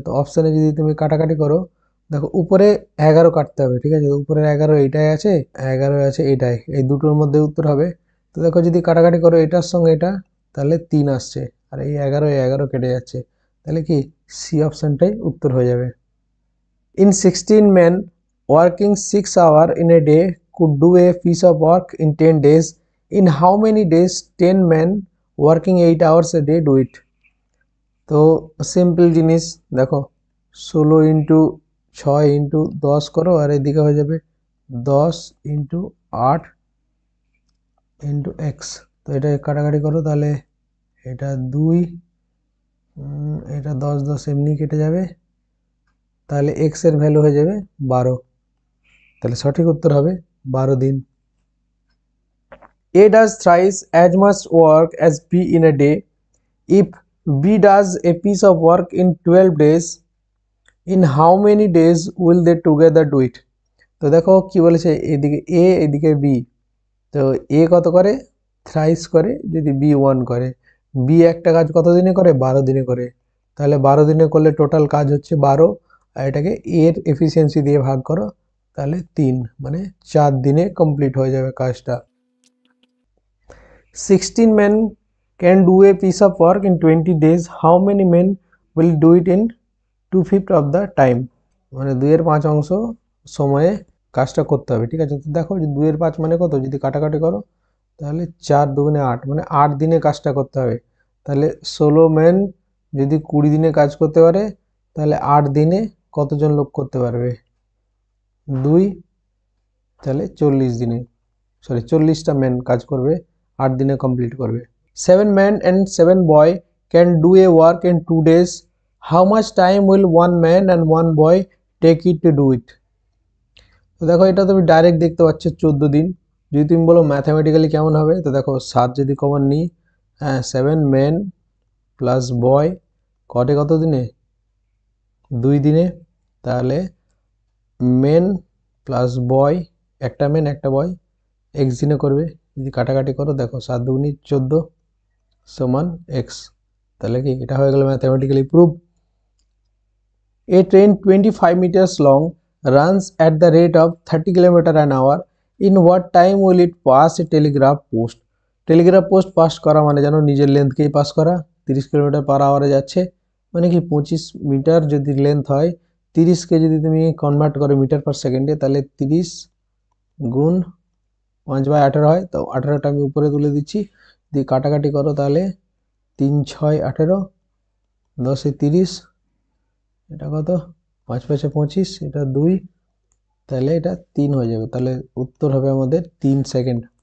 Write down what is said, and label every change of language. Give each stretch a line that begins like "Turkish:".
Bangla: তো অপশানে যদি তুমি কাটাকাটি করো, দেখো উপরে 11 কাটতে হবে, ঠিক আছে, উপরের 11 এইটাই আছে, 11 আছে এইটাই, এই দুটোর মধ্যে উত্তর হবে। তো দেখো যদি কাটাকাটি করো এটার সঙ্গে এটা, তাহলে 3 আসছে, আর এই 11 কেটে যাচ্ছে, তাহলে কি সি অপশানটাই উত্তর হয়ে যাবে।
English: In 16 men working 6 hours in a day could do a piece of work in 10 days. In how many days 10 men working 8 hours a day do it?
Bangla: তো সিম্পল জিনিস, দেখো 16 ইন্টু 6 ইন্টু 10 করো, আর এদিকে হয়ে যাবে 10 ইন্টু 8 ইন্টু এক্স। তো এটা কাটাকাটি করো, তাহলে এটা 2, এটা 10 10 এমনি কেটে যাবে, তাহলে এক্স এর ভ্যালু হয়ে যাবে 12, তাহলে সঠিক উত্তর হবে 12 দিন।
English: A does thrice as much work as B in a day. If B does a piece of work in 12 days, in how many days will they together do it?
Bangla: তো দেখো কি বলেছে, এদিকে A এদিকে B, তো A কত করে, thrice করে, যদি B 1 করে, B একটা কাজ কত দিনে করে, 12 দিনে করে, তাহলে 12 দিনে করলে টোটাল কাজ হচ্ছে 12, আর এটাকে এর এফিসিয়েন্সি দিয়ে ভাগ করো, তাহলে 3, মানে 4 দিনে কমপ্লিট হয়ে যাবে কাজটা।
English: 16 men can do a piece of work in 20 days. How many men will do it in 2/5 of the time?
Bangla: মানে 2/5 অংশ সময়ে কাজটা করতে হবে, ঠিক আছে। তো দেখো যে 2/5 মানে কত, যদি কাটাকাটি করো তাহলে 4 2 8, মানে 8 দিনে কাজটা করতে হবে। তাহলে 16 men যদি 20 দিনে কাজ করতে পারে, তাহলে 8 দিনে কতজন লোক করতে পারবে, 2, তাহলে 40 দিনে, সরি 40টা ম্যান কাজ করবে, 8 দিনে কমপ্লিট করবে।
English: 7 men and 7 boy can do a work in 2 days. How much time will 1 man and 1 boy take it to do it?
Bangla: তো দেখো এটা তুমি ডাইরেক্ট দেখতে পাচ্ছ 14 দিন। যদি তুমি বলো ম্যাথামেটিক্যালি কেমন হবে, তো দেখো 7 যদি কমন নিই, 7 men প্লাস বয় কটে কত দিনে, 2 দিনে, তাহলে মেন প্লাস বয়, একটা মেন একটা বয় এক্স দিনে করবে। যদি কাটাকাটি করো দেখো 7 2 14 সমান এক্স, তাহলে কি এটা হয়ে গেল mathematically prove.
English: A train 25 meters long runs at the rate of 30 kilometer an hour. In what time will it pass a telegraph post?
Bangla: Telegraph post pass করা মানে জানো নিজের লেন্থকেই পাস করা, 30 কিলোমিটার পার আওয়ারে যাচ্ছে, মানে কি 25 মিটার যদি লেন্থ হয়, 30কে যদি তুমি কনভার্ট করো মিটার পার সেকেন্ডে, তাহলে 30 গুণ 5/18 হয়। তো 18টা আমি উপরে তুলে দিচ্ছি, দিয়ে কাটাকাটি করো, তাহলে 3 6 18, 10 30, এটা কত, 5 5 25, এটা 2, তাহলে এটা 3 হয়ে যাবে, তাহলে উত্তর হবে আমাদের 3 সেকেন্ড।